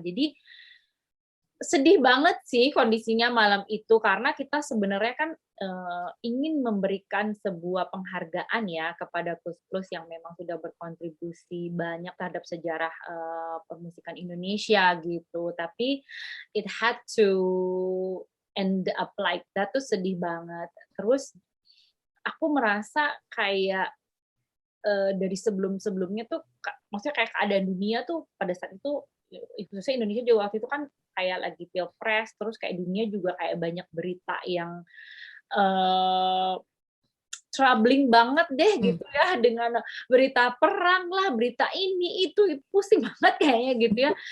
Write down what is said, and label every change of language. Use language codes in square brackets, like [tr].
[id] Jadi sedih banget sih kondisinya malam itu karena kita sebenarnya kan ingin memberikan sebuah penghargaan ya kepada Kus-Plus yang memang sudah berkontribusi banyak terhadap sejarah permusikan Indonesia gitu. Tapi [en] it had to end up like that, [id] tuh sedih banget. Terus aku merasa kayak dari sebelum-sebelumnya tuh maksudnya kayak keadaan dunia tuh pada saat itu, khususnya Indonesia juga waktu itu kan kayak lagi pilpres, terus kayak dunia juga kayak banyak berita yang uh, troubling banget deh gitu ya, dengan berita perang lah, berita ini itu pusing banget kayaknya gitu ya.